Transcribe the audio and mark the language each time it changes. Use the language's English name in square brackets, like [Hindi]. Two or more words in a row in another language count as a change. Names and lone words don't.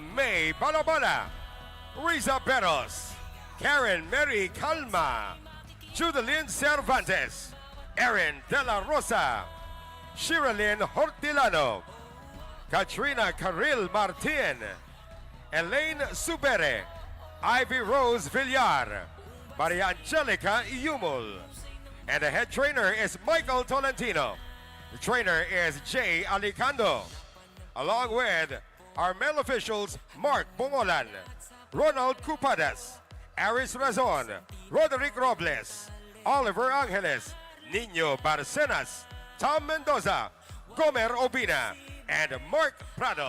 [English] May Balabala, Riza Beros, Karen Mary Calma, Judalyn Cervantes, Erin De La Rosa, Sherilyn Hortilano, Katrina Carril Martin, Elaine Subere, Ivy Rose Villar, Maria Angelica Yumul. And the head trainer is Michael Tolentino. The trainer is Jay Alicando, along with our male officials Mark Bongolan, Ronald Cupadas, Aris Razon, Roderick Robles, Oliver Angeles, Nino Barcenas, Tom Mendoza, Gomer Obina, and Mark Prado.